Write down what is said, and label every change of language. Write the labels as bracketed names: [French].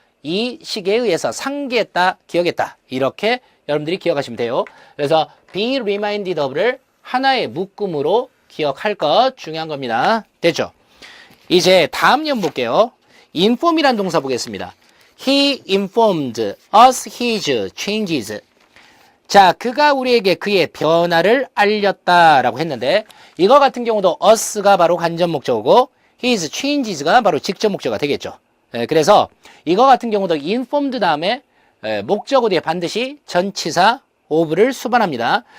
[Korean] 이 시계에 의해서 상기했다, 기억했다. 이렇게 여러분들이 기억하시면 돼요. 그래서 be reminded of를 하나의 묶음으로 기억할 것 중요한 겁니다. 됐죠? 이제 다음 년 볼게요. inform이란 동사 보겠습니다. [English] He informed us his changes. [Korean] 자, 그가 우리에게 그의 변화를 알렸다라고 했는데 이거 같은 경우도 us가 바로 간접 목적어고 his changes가 바로 직접 목적어가 되겠죠. 그래서 이거 같은 경우도 informed 다음에 목적어 뒤에 반드시 전치사 of를 수반합니다.